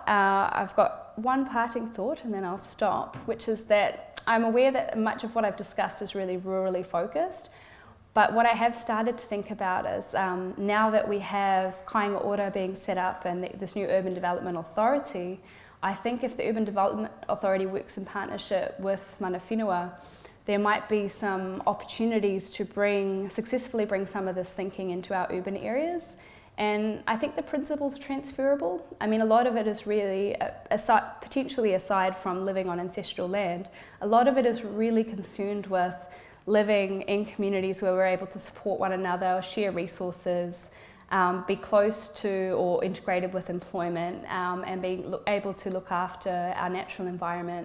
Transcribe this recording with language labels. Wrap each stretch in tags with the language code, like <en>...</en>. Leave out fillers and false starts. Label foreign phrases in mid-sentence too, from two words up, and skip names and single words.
<en>I've got one parting thought and then I'll stop, which is that I'm aware that much of what I've discussed is really rurally focused, but what I have started to think about is now that we have Kāinga Ora being set up and this new Urban Development Authority, I think if the Urban Development Authority works in partnership with</en> <mi>mana whenua,</mi> <en>there might be some opportunities to successfully bring some of this thinking into our urban areas. And I think the principles are transferable. I mean, a lot of it is really, potentially aside from living on ancestral land, a lot of it is really concerned with living in communities where we're able to support one another, share resources, be close to or integrated with employment, and being able to look after our natural environment.</en>